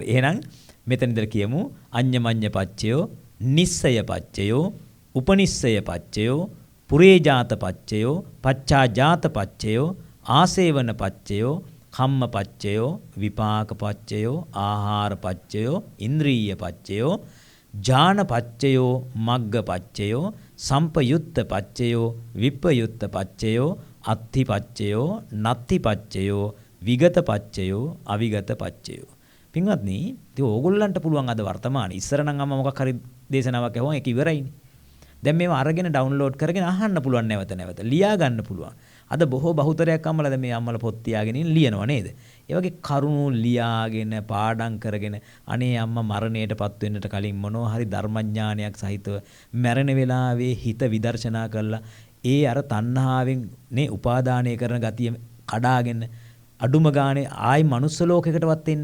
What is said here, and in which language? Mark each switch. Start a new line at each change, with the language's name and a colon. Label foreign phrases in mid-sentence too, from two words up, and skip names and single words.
Sinhala: එහෙනම් මෙතන ඉඳලා කියමු
Pali: අඤ්ඤමඤ්ඤ පච්චයෝ, නිස්සය පච්චයෝ, උපනිස්සය පච්චයෝ, පුරේජාත පච්චයෝ, පච්චාජාත පච්චයෝ, ආසේවන පච්චයෝ, කම්ම පච්චයෝ, විපාක පච්චයෝ, ආහාර පච්චයෝ, ඉන්ද්‍රිය පච්චයෝ, ඥාන පච්චයෝ, මග්ග පච්චයෝ, සම්පයුත්ත පච්චයෝ, විප්පයුත්ත පච්චයෝ, අත්ථි පච්චයෝ, නත්ථි පච්චයෝ, විගත පච්චයෝ, අවිගත පච්චයෝ.
Sinhala: පින්වත්නි, ඉතින් ඕගොල්ලන්ට පුළුවන් අද වර්තමානයේ ඉස්සර නම් අම්මා මොකක් හරි දේශනාවක් ඇහුවම ඒක ඉවරයිනේ. දැන් මේවා අරගෙන ඩවුන්ලෝඩ් කරගෙන අහන්න පුළුවන් නැවත ලියා ගන්න පුළුවන්. අද බොහෝ බහුතරයක් අම්මලා දැන් මේ අම්මලා පොත් තියාගෙන ලියනවා නේද? ඒ වගේ කරුණු ලියාගෙන පාඩම් කරගෙන අනේ අම්මා මරණයටපත් වෙන්නට කලින් මොනවා හරි ධර්මඥානයක් සහිතව මැරෙන වෙලාවේ හිත විදර්ශනා කරලා ඒ අර තණ්හාවෙන් නේ උපාදානය කරන ගතිය කඩාගෙන අඩුම ගානේ ආයි මනුස්ස ලෝකයකටවත් එන්න.